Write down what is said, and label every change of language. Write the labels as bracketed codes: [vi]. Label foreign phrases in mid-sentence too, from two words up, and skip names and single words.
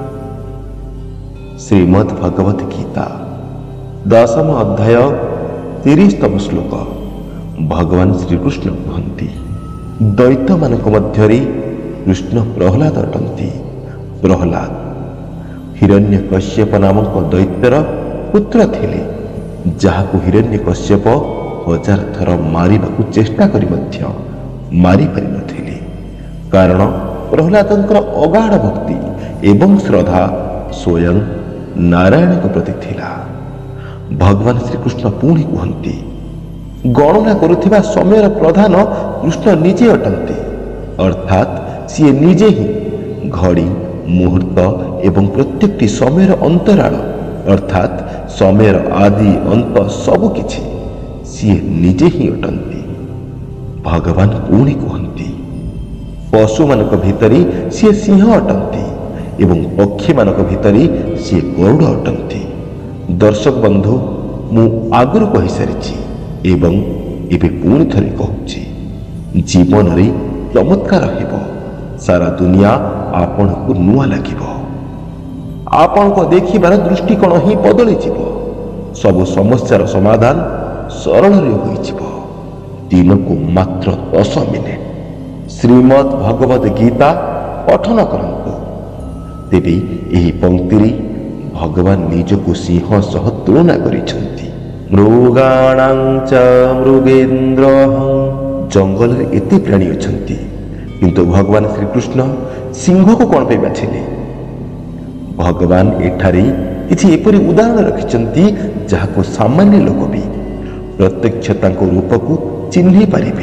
[or] ଶ୍ରୀମଦ୍ ଭଗବତ ଗୀତା 10 ଅଧ୍ୟାୟ 30ତମ ଶ୍ଳୋକ। ଭଗବାନ ଶ୍ରୀକୃଷ୍ଣ କହନ୍ତି ଦୈତ୍ୟ ମାନଙ୍କ ମଧ୍ୟରେ କୃଷ୍ଣ ପ୍ରହ୍ଲାଦ ଅଟନ୍ତି। ପ୍ରହ୍ଲାଦ ହିରଣ୍ୟକଶ୍ୟପ ନାମକ ଦୈତ୍ୟର ପୁତ୍ର ଥିଲେ, ଯାହାକୁ ହିରଣ୍ୟକଶ୍ୟପ 1000 ଥର ମାରିବାକୁ ଚେଷ୍ଟା କରି ମଧ୍ୟ ମାରି ପାରି ନଥିଲେ। କାରଣ ପ୍ରହ୍ଲାଦଙ୍କର ଅଗାଧ ଭକ୍ତି ଏବଂ ଶ୍ରଦ୍ଧା ସ୍ୱୟଂ ନାରାୟଣ ପ୍ରତି ଥିଲା। ଭଗବାନ ଶ୍ରୀକୃଷ୍ଣ ପୁଣି କହନ୍ତି ଗଣନା କରୁଥିବା ସମୟର ପ୍ରଧାନ କୃଷ୍ଣ ନିଜେ ଅଟନ୍ତି। ଅର୍ଥାତ ସେ ନିଜେ ହିଁ ଘଡ଼ି ମୁହୂର୍ତ୍ତ ଏବଂ ପ୍ରତ୍ୟେକଟି ସମୟର ଅନ୍ତରାଳ ଅର୍ଥାତ ସମୟର ଆଦି ଅନ୍ତ ସବୁ କିଛି ସେ ନିଜେ ହିଁ ଅଟନ୍ତି। ଭଗବାନ ପୁଣି କହନ୍ତି ପଶୁ ମାନଙ୍କ ଭିତରେ ସେ ସିଂହ ଅଟନ୍ତି ଏବଂ ପକ୍ଷୀ ମାନଙ୍କ ଭିତରେ ସେ ଗରୁଡ଼ ଅଟନ୍ତି। ଦର୍ଶକ ବନ୍ଧୁ ମୁଁ ଆଗରୁ କହି ସାରିଛି ଏବଂ ଏବେ ପୁଣି ଥରେ କହୁଛି, ଜୀବନ ରେ ଚମତ୍କାର ହେବ। ସାରା ଦୁନିଆ ଆପଣ କୁ ନୂଆ ଲାଗିବ। ଆପଣ କୁ ଦେଖିବାର ଦୃଷ୍ଟିକୋଣ ହିଁ ବଦଳି ଯିବ। ସବୁ ସମସ୍ୟାର ସମାଧାନ ସରଳ ରେ ହୋଇ ଯିବ। ଦିନ କୁ ମାତ୍ର 10 ମିନିଟ ଶ୍ରୀମଦ୍ ଭଗବତ ଗୀତା ପଠନ କରନ୍ତୁ। ତେବେ ଏହି ପଂକ୍ତି ଭଗବାନ ନିଜକୁ ସିଂହ ସହ ତୁଳନା କରିଛନ୍ତି। [sa] मृगाणां च मृगेन्द्रः। [or] ଜଙ୍ଗଲ ରେ ଏତେ ପ୍ରାଣୀ ଅଛନ୍ତି, କିନ୍ତୁ ଭଗବାନ ଶ୍ରୀକୃଷ୍ଣ ସିଂହ କୁ କଣ ପାଇଁ ବାଛିଲେ? ଭଗବାନ ଏଠାରେ କିଛି ଏପରି ଉଦାହରଣ ରଖିଛନ୍ତି ଯାହାକୁ ସାମାନ୍ୟ ଲୋକ ଭି ପ୍ରତ୍ୟକ୍ଷ ତାଙ୍କ ରୂପ କୁ ଚିହ୍ନି ପାରିବେ।